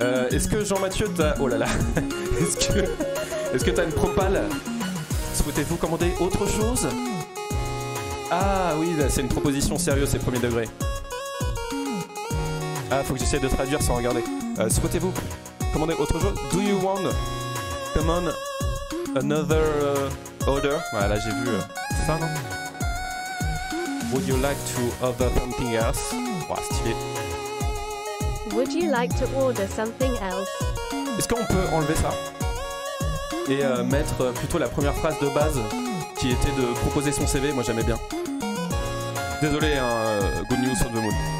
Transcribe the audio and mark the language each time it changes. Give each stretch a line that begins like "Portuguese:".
French: Est-ce que Jean-Mathieu t'as... Oh là là. Est-ce que t'as une propale? Souhaitez-vous commander autre chose? Ah oui, c'est une proposition sérieuse, c'est premier degré. Ah, faut que j'essaie de traduire sans regarder. Souhaitez-vous commander autre chose?
English: Do you want command another order?
French: Voilà, j'ai vu ça, non?
English: Would you like to order something else?
French: Oh, stylé.
English: Would you like to order something else?
French: Est-ce qu'on peut enlever ça et mettre plutôt la première phrase de base qui était de proposer son CV? Moi j'aimais bien. Désolé, hein,
English: good news on the moon.